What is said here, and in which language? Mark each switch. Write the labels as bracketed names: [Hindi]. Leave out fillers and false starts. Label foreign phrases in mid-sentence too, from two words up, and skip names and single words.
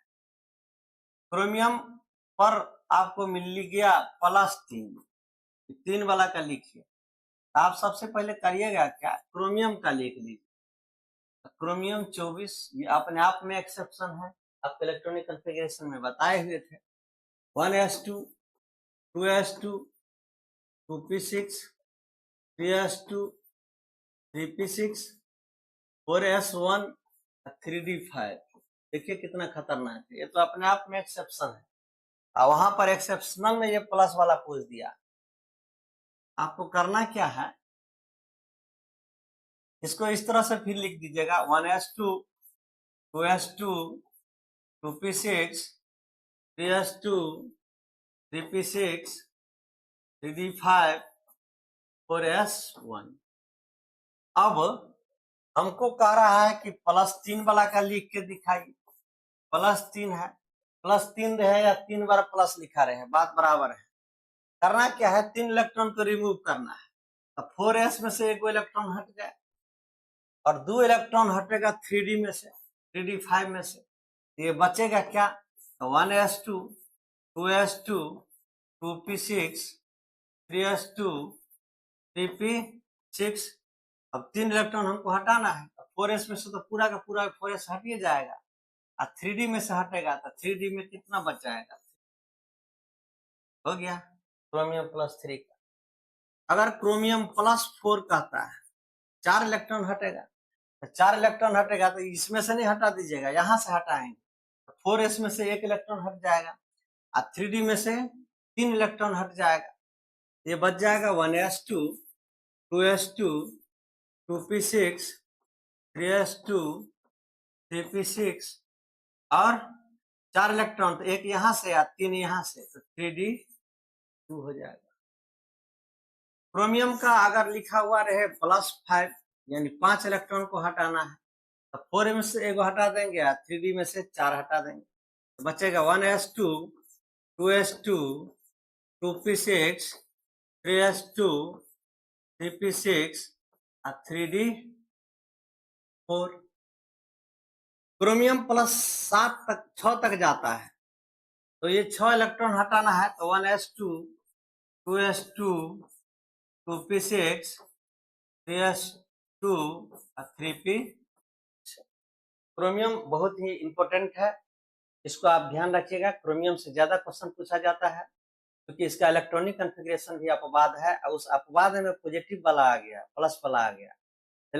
[Hindi] क्रोमियम पर आपको मिल गया +3, 3 वाला का लिखिए। आप सबसे पहले करिएगा क्या, क्रोमियम का लिख लीजिए। क्रोमियम 24 ये अपने आप में एक्सेप्शन है, आपके [English] electronic configuration [Hindi] में बताए हुए थे। 1s2 2s2 2p6 3s2 3p6 4s1 3d5। देखिए कितना खतरनाक है, ये तो अपने आप में एक्सेप्शन है, और वहां पर एक्सेप्शनल में ये प्लस वाला पूछ दिया। आपको करना क्या है, इसको इस तरह से फिर लिख दीजिएगा 1s2 2s2 2p6 3s2 3p6 3d5 4s1। अब हमको कह रहा है कि +3 वाला का लिख के दिखाइए। +3 है, +3 रहे या 3 बार प्लस लिखा रहे, बात बराबर है। करना क्या है, 3 इलेक्ट्रॉन को रिमूव करना है। तो 4s में से 1 इलेक्ट्रॉन हट जाए, और 2 इलेक्ट्रॉन हटेगा 3d में से, 3d5 में से। ये बचेगा क्या, 1s2 2s2 2p6 3s2 3p6। अब 3 इलेक्ट्रॉन हमको हटाना है, 4s में से तो पूरा का पूरा 4s हटिए जाएगा, और 3d में से हटेगा, तो 3d में कितना बच जाएगा, हो गया क्रोमियम +3 का। अगर क्रोमियम +4 कहता है, 4 इलेक्ट्रॉन हटेगा, तो 4 इलेक्ट्रॉन हटेगा तो इसमें से नहीं हटा दीजिएगा, यहां से हटाएंगे। 4s में से 1 इलेक्ट्रॉन हट जाएगा, और 3d में से 3 इलेक्ट्रॉन हट जाएगा। ये बच जाएगा 1s2 2s2 2p6 3s2 3p6 और 4 इलेक्ट्रॉन, तो 1 यहाँ से या 3 यहाँ से, तो 3d2 हो जाएगा। क्रोमियम का अगर लिखा हुआ रहे +5 यानी 5 इलेक्ट्रॉन को हटाना है, तो 4 में से 1 हटा देंगे, 3d में से 4 हटा देंगे, तो बचेगा 1s2 2s2 2p6 3s2 3p6 और 3d4। क्रोमियम +7 तक 6 तक जाता है, तो ये 6 इलेक्ट्रॉन हटाना है, तो 1s2 2s2 2p6 3s2 और 3p। क्रोमियम बहुत ही इंपॉर्टेंट है, इसको आप ध्यान रखिएगा। क्रोमियम से ज्यादा क्वेश्चन पूछा जाता है, क्योंकि इसका [English] electronic configuration [Hindi] भी अपवाद है, और उस अपवाद में पॉजिटिव वाला आ गया, प्लस वाला आ गया।